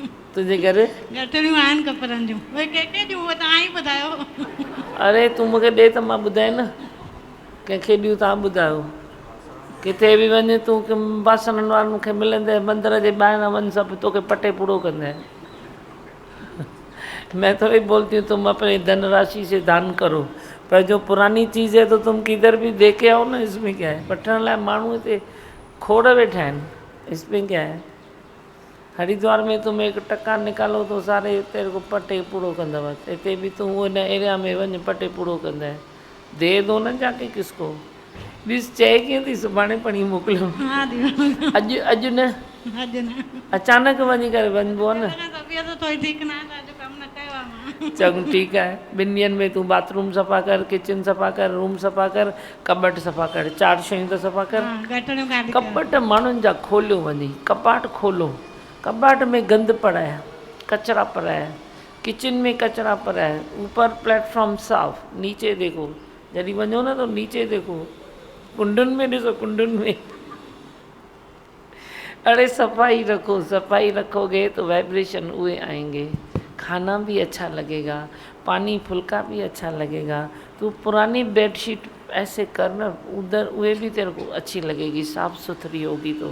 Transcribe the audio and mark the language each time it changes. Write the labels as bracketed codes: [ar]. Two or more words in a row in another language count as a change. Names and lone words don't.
[sd] तुंहिंजे घर गठड़ियूं आहिनि कपिड़नि जूं, उहे कंहिंखे ॾियूं उहे तव्हां ई ॿुधायो। अरे तूं मूंखे ॾे त मां ॿुधाए न, कंहिंखे ॾियूं तव्हां ॿुधायो। किथे बि वञे तूं बासणनि वारनि खे मिलंदे, मंदर जे ॿाहिरां वञ, सभु तोखे पटे पूरो कंदे। [hi] मैं थोड़ी बोलती हूँ तुम अपने धनराशि से दान करो, पर जो पुरानी चीज़ है तो तुम किधर भी दे के आओ ना। इसमें क्या है? [sd] वठण लाइ माण्हू हिते खोड़ वेठा आहिनि, [hi] इसमें क्या है? हरिद्वार में तुम 1 टका निकालो तो सारे तेरे को [sd] पटे पूरो कंदव। हिते [hi] भी तुम वो न एरिया में [sd] वञ, पटे पूरो कंदा। [hi] दे दो न जाके किसको। [sd] ॾिस चए कीअं थी सुभाणे पढ़ी मोकिलियो। हाँ दीदी अॼु अॼु न अॼु न अचानक वञी करे वञिबो आहे न। [hi] तबियत थोड़ी ठीक ना है [sd] अॼु कम न कयो आहे मां। चङो ठीकु आहे, 2 ॾींहंनि में तूं बाथरूम सफ़ा कर, किचन सफ़ा कर, रूम सफ़ा कर, कबट सफ़ा कर, 4 शयूं त सफ़ा कर। गटड़ियूं काढी कबट माण्हुनि जा खोलियो वञी, [hi] कपाट खोलो, कपाट में गंद पड़ा है, कचरा पड़ा है, किचन में कचरा पड़ा है, ऊपर प्लेटफॉर्म साफ, नीचे देखो, [sd] जॾहिं वञो न [hi] तो नीचे देखो, [sd] कुंडुनि में ॾिसो, कुंडुनि में। [hi] अरे सफाई रखो, सफाई रखोगे तो वाइब्रेशन उए आएंगे, खाना भी अच्छा लगेगा, पानी फुल्का भी अच्छा लगेगा। तो पुरानी बेडशीट ऐसे करना, उधर उए भी तेरे को अच्छी लगेगी, साफ़ सुथरी होगी तो।